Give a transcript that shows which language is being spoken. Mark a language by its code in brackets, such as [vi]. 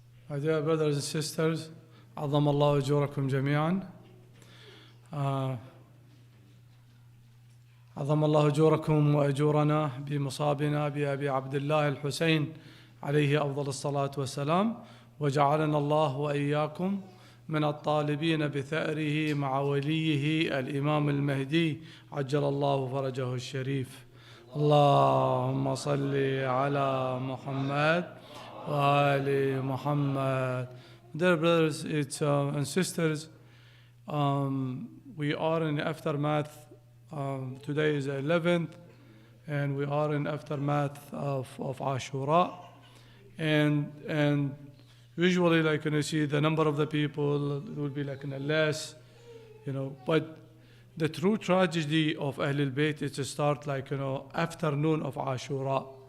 [en] My dear brothers and sisters, [ar] عظم الله أجوركم جميعا. عظم الله أجوركم وأجورنا بمصابنا بأبي عبد الله الحسين عليه أفضل الصلاة والسلام، وجعلنا الله وإياكم من الطالبين بثأره مع وليه الإمام المهدي عجل الله فرجه الشريف. اللهم صل على محمد وآل محمد. [en] Dear brothers and sisters, we are in aftermath. Today is the 11th, and we are in aftermath of Ashura. And usually, like you see, the number of the people will be like less, But the true tragedy of Ahlul Bayt is to start afternoon of Ashura.